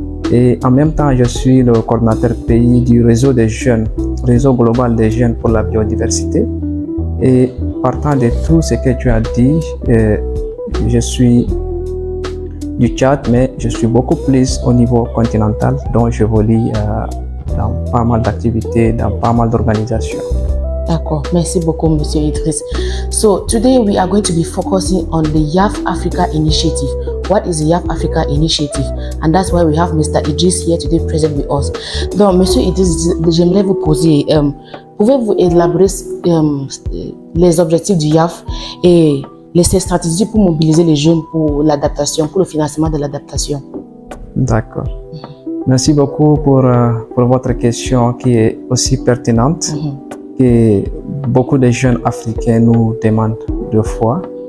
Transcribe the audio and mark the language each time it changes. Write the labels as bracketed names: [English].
[French] Et en même temps, je suis le coordinateur pays du réseau des jeunes, réseau global des jeunes pour la biodiversité. Et partant de tout ce que tu as dit, je suis du Tchad, mais je suis beaucoup plus au niveau continental, donc j'évolue dans pas mal d'activités, dans pas mal d'organisations. D'accord, merci beaucoup, Monsieur Idriss. [English] So today we are going to be focusing on the YAF Africa Initiative. What is the YAF Africa Initiative? And that's why we have Mr. Idriss here today present with us. [French] Donc, Monsieur Idriss, j'aimerais vous poser, pouvez-vous élaborer les objectifs du YAF et les stratégies pour mobiliser les jeunes pour l'adaptation, pour le financement de l'adaptation? D'accord. Merci beaucoup pour votre question qui est aussi pertinente que beaucoup de jeunes africains nous demandent deux fois.